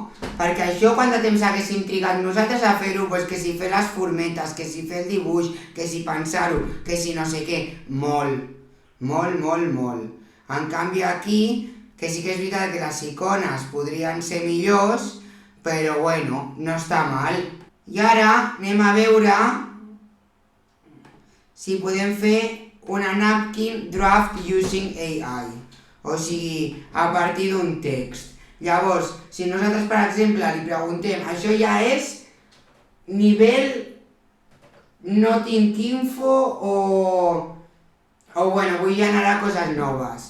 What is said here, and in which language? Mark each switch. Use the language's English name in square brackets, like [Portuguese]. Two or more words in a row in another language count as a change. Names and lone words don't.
[Catalan] Perquè això quant de temps haguéssim trigat nosaltres a fer-ho, pues que si fer les formetes, que si fer el dibuix, que si pensar-ho, que si no sé què, molt. En canvi aquí, que sí que és veritat que les icones podrien ser millors, però bueno, no està mal. I ara anem a veure si podem fer una [English] napkin draft using AI, [Catalan] o sigui, a partir d'un text. Llavors, si nosaltres, per exemple, li preguntem, això ja és nivell no tinc info o bueno, vull generar coses noves.